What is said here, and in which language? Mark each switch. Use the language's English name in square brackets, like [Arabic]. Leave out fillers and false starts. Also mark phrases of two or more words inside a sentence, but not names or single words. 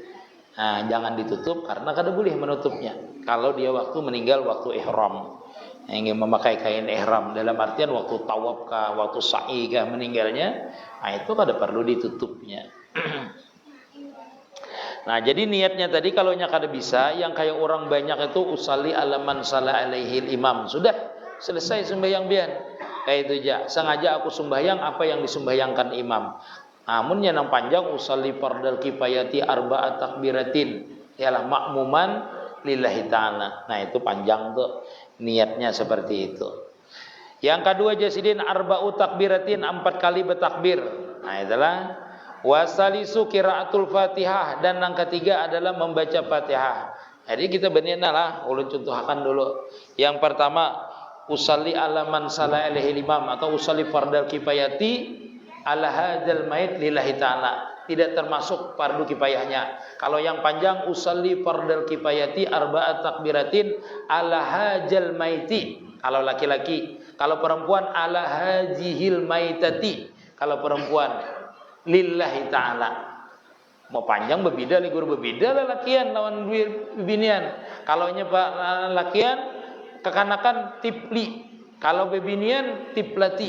[Banjar] Nah, jangan ditutup karena kada boleh menutupnya kalau dia waktu meninggal waktu ihram. Ingin memakai kain ihram dalam artian waktu tawaf kah, waktu sa'i kah meninggalnya, nah itu kada perlu ditutupnya. Nah, jadi niatnya tadi kalau kada bisa, yang kayak orang banyak itu [Arabic] أصلي على من صلى عليه إمام. [Banjar] Sudah selesai sembahyang bian. Kayak itu aja. Sengaja aku sembahyang apa yang disembahyangkan imam. Namun yang panjang [Arabic] أصلي فرض الكفاية أربع تكبيرات. [Banjar] Ialah [Arabic] مأموما لله تعالى. [Banjar] Nah, itu panjang tuh. Niatnya seperti itu. Yang kedua jasidin [Arabic] أربع تكبيرات, [Banjar] 4 kali bertakbir. Nah, itulah [Arabic] والثالث قراءة الفاتحة, [Banjar] dan yang ketiga adalah membaca Fatihah. Jadi kita benarnya lah, ulun contohkan dulu. Yang pertama, [Arabic] أصلي على من صلى عليه إمام atau أصلي فرض الكفاية على هذا الميت لله تعالى. [Banjar] Tidak termasuk fardu kifayahnya. Kalau yang panjang [Arabic] أصلي فرض الكفاية أربع تكبيرات على هذا الميت. [Banjar] Kalau laki-laki, kalau perempuan [Arabic] على هذه الميتة. [Banjar] Kalau perempuan [Arabic] لله تعالى. [Banjar] Mau panjang berbeda, ligur berbeda lah lakian lawan bebinian. Kalau pak lakian kekanakan tipli, kalau bebinian tiplati.